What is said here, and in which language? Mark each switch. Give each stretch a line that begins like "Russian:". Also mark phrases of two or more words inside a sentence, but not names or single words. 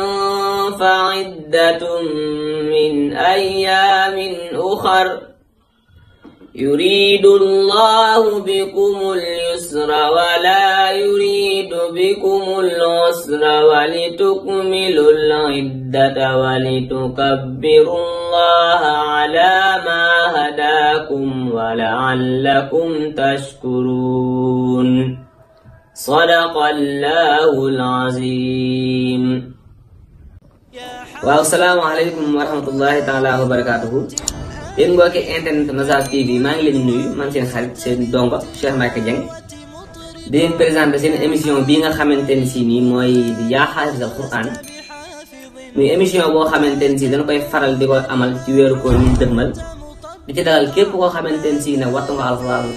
Arabic: فعدة من أيام أخر يريد الله بكم اليسر ولا يريد بكم العسر ولتكملوا العدة ولتكبروا الله على ما هداكم ولعلكم تشكرون صدق الله العظيم. والسلام عليكم ورحمة الله تعالى وبركاته.
Wolof: yéen mbokki internet Mazal TV maa ngi leen di nuyu man seen xarit seen dongo Cheikh Mbacké Dieng di leen présenter seen émission bii nga xamante ni si nii mooy di
Arabic: يا حافظ القرآن
Wolof: muy émission boo xamante ni si dañ koy faral di ko amal ci weeru koor ñu dëgmal di ci dalal képp koo xamante ni si ne wattu nga alxuraanul